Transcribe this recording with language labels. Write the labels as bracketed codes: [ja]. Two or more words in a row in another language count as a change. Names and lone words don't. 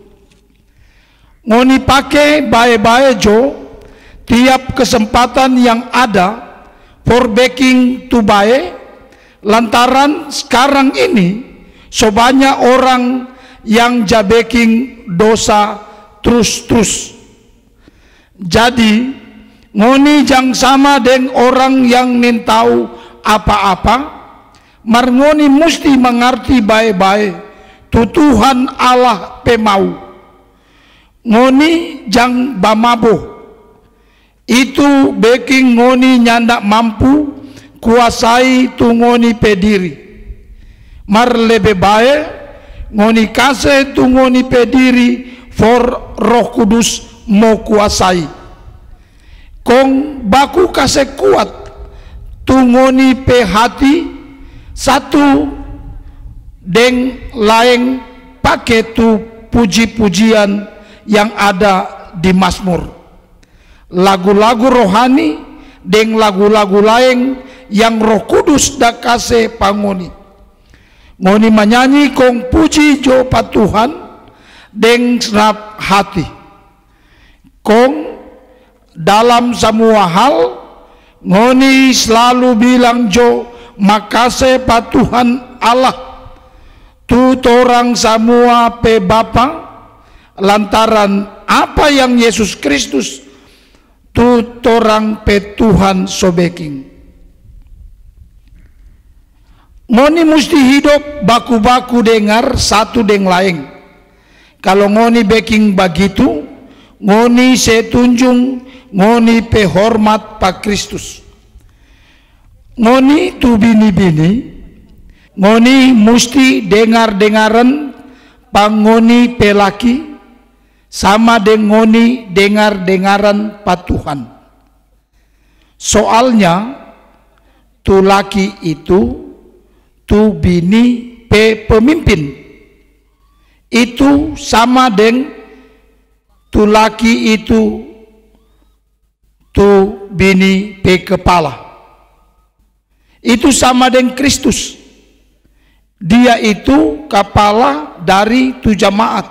[xmm] Ngoni pakai baik-baik jo tiap kesempatan yang ada for baking tu baik, lantaran sekarang ini so banyak orang yang baking dosa terus-terus. Jadi ngoni jang sama dengan orang yang nintau apa-apa, mar ngoni mesti mengerti baik-baik tu Tuhan Allah pemau. Ngoni jang bamabo, itu baking ngoni nyanda mampu kuasai tu ngoni pediri. Mar lebih baik ngoni kasih tu ngoni pediri for Roh Kudus mau kuasai. Kong baku kasih kuat tu ngoni pe hati satu deng lain pakai tu puji-pujian yang ada di Mazmur, lagu-lagu rohani deng lagu-lagu lain yang Roh Kudus dah kasih pangoni. Ngoni menyanyi kong puji jo pa Tuhan deng senap hati. Kong dalam semua hal ngoni selalu bilang jo makasih pa Tuhan Allah tu torang semua pe Bapa, lantaran apa yang Yesus Kristus tu torang pe Tuhan so baking. Ngoni mesti hidup baku-baku dengar satu dengan lain. Kalau ngoni baking begitu, ngoni setunjung ngoni pe hormat pa Kristus. Ngoni tu bini-bini, ngoni mesti dengar-dengaran pa ngoni pe laki, sama dengan ngoni dengar-dengaran pa Tuhan. Soalnya tu laki itu tu bini pe pemimpin, itu sama dengan tu laki itu tu bini pe kepala. Itu sama dengan Kristus, dia itu kepala dari tu jemaat.